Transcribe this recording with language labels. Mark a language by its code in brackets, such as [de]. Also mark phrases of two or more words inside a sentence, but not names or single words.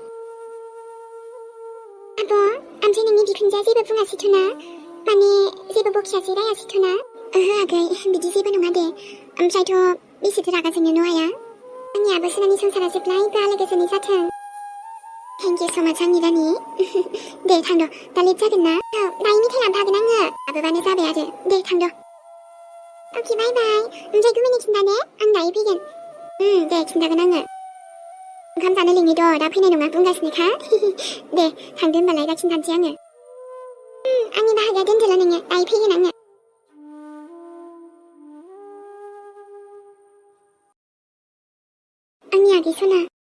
[brx] ओमफ्राय नोंनि बिखुनजोआ जेबो बुङासैथ'ना माने जेबो बखियासै रायासैथ'ना ओहो आगै बिदि जेबो नङा दे ओमफ्रायथ' बेसेथो रागा जोंनो न' आया आंनि आब' सोनानि संसारा जेब्लायबो आलो गोजोनै जाथों [en] thank you so much [brx] आंनि रानि दे थांद' दा लेट जागोन ना दायो मेथाइ लांफागोन आङो लाबोबानो जाबाय आरो दे थांद' [en] okay bye bye. [brx] ओमफ्राय गुमैनो खिन्थाने आं दायो फैगोन. दे खिन्थागोन आङो. ओंखाम जानो लिंहैद' दा फैनाय नङा बुंगासिनोखा. दे थांदो होनबालाय दा खिन्थानोसै आङो. आंनि बाहागिया दोनदोल' नोङो दायो फैगोन आङो. आंनि आगै सना.